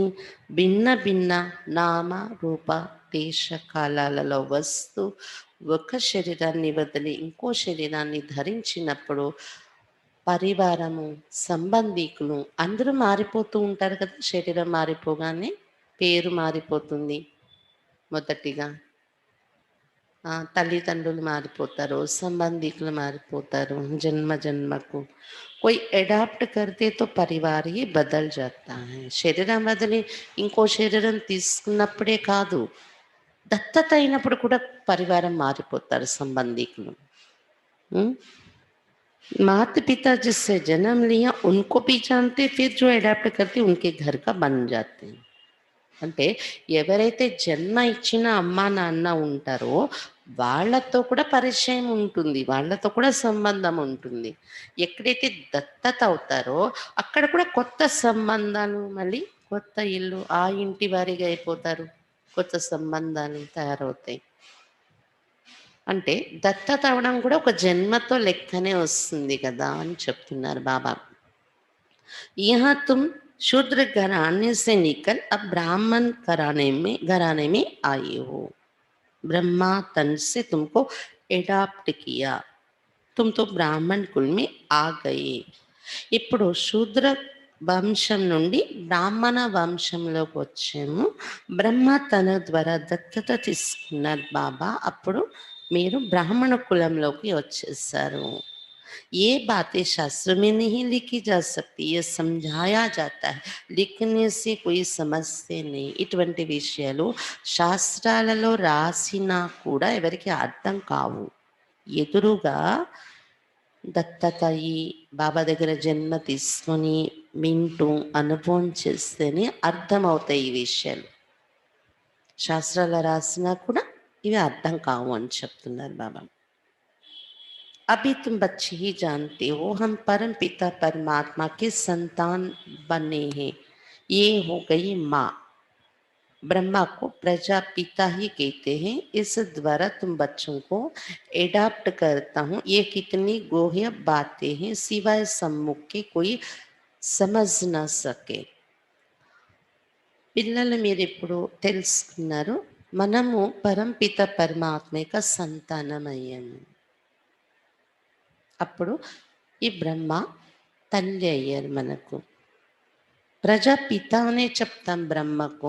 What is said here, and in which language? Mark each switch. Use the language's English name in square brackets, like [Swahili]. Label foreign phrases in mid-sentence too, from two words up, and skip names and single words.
[Telugu] భిన్న భిన్న నామ రూప దేశ కాలాలలో వస్తూ ఒక శరీరాన్ని వదిలి ఇంకో శరీరాన్ని ధరించినప్పుడు పరివారము, సంబంధికులు అందరూ మారిపోతూ ఉంటారు కదా. శరీరం మారిపోగానే పేరు మారిపోతుంది. మొదటిగా తల్లిదండ్రులు మారిపోతారు, సంబంధికులు మారిపోతారు జన్మ జన్మకు. [Hindi] कोई अडॉप्ट करते तो परिवार ही बदल जाता है. [Telugu] శరీరం వదిలి ఇంకో శరీరం తీసుకున్నప్పుడే కాదు, దత్తత అయినప్పుడు కూడా పరివారం మారిపోతారు సంబంధికులు. [Hindi] माता पिता जिससे जन्म लिया उनको भी जानते, फिर जो अडॉप्ट करते उनके घर का बन जाते हैं. [Telugu] అంటే ఎవరైతే జన్మ ఇచ్చిన అమ్మా నాన్న ఉంటారో వాళ్ళతో కూడా పరిచయం ఉంటుంది, వాళ్ళతో కూడా సంబంధం ఉంటుంది. ఎక్కడైతే దత్తత అవుతారో అక్కడ కూడా కొత్త సంబంధాలు, మళ్ళీ కొత్త ఇల్లు, ఆ ఇంటి వారిగా అయిపోతారు, కొత్త సంబంధాలు తయారవుతాయి. అంటే దత్తత అవడం కూడా ఒక జన్మతో లెక్కనే వస్తుంది కదా అని చెప్తున్నారు బాబా. [Hindi] यहाँ तुम शूद्र घराने से निकल अब ब्राह्मण घराने में आए हो. ब्रह्मा तन से तुमको एडॉप्ट किया, तुम तो ब्राह्मण कुल में आ गए. [Telugu] ఇప్పుడు శూద్ర వంశం నుండి బ్రాహ్మణ వంశంలోకి వచ్చాము. బ్రహ్మ తన ద్వారా దత్తత తీసుకున్నారు బాబా. అప్పుడు మీరు బ్రాహ్మణ కులంలోకి వచ్చేసారు. [Hindi] ये बातें शास्त्र में नहीं लिखी जा सकती, ये समझाया जाता है, लिखने से कोई समझते नहीं. [Telugu] ఇటువంటి విషయాలు శాస్త్రాలలో రాసినా కూడా ఎవరికి అర్థం కావు. ఎదురుగా దత్తత అయ్యి బాబా దగ్గర జన్మ తీసుకొని వింటూ అనుభవం చేస్తేనే అర్థమవుతాయి ఈ విషయాలు. శాస్త్రాలు రాసినా కూడా ఇవి అర్థం కావు అని చెప్తున్నారు బాబా. [Hindi] अभी तुम बच्चे ही जानते हो हम परम पिता परमात्मा के संतान बने हैं. ये हो गई माँ. ब्रह्मा को प्रजापिता ही कहते हैं. इस द्वारा तुम बच्चों को एडाप्ट करता हूँ. ये कितनी गोह्य बातें हैं, सिवाय सम्मुख के कोई समझ न सके. [Telugu] పిల్లలు మీరు ఇప్పుడు తెలుసుకున్నారు, మనము పరంపిత పరమాత్మ యొక్క సంతానమయ్యాము. అప్పుడు ఈ బ్రహ్మ తల్లి అయ్యారు మనకు. ప్రజాపిత అనే చెప్తాం బ్రహ్మకు.